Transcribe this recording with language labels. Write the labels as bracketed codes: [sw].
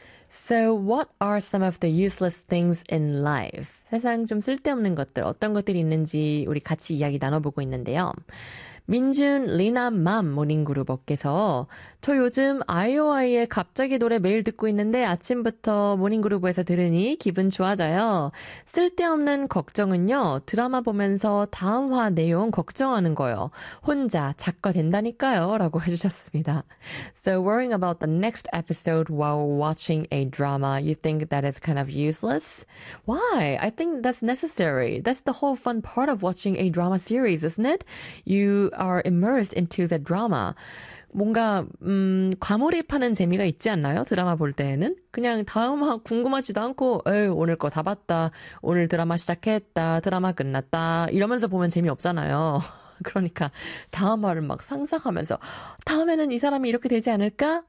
[en] So, what are some of the useless things in life? [ko] 세상 좀 쓸데없는 것들, 어떤 것들이 있는지 우리 같이 이야기 나눠보고 있는데요. 민준, 리나, 맘 모닝그룹업께서 저 요즘 아이오아이의 갑자기 노래 매일 듣고 있는데 아침부터 모닝그룹업에서 들으니 기분 좋아져요. 쓸데없는 걱정은요. 드라마 보면서 다음화 내용 걱정하는 거요. 혼자 작가 된다니까요. 라고 해주셨습니다. [en] So worrying about the next episode while watching a drama, you think that is kind of useless? Why? I think that's necessary. That's the whole fun part of watching a drama series, isn't it? You are immersed into the drama. [ko] 뭔가 과몰입하는 재미가 있지 않나요? 드라마 볼 때에는 그냥 다음화 궁금하지도 않고, 에이 오늘 거다 봤다, 오늘 드라마 시작했다, 드라마 끝났다 이러면서 보면 재미없잖아요. 그러니까 다음화를 막 상상하면서 다음에는 이 사람이 이렇게 되지 않을까?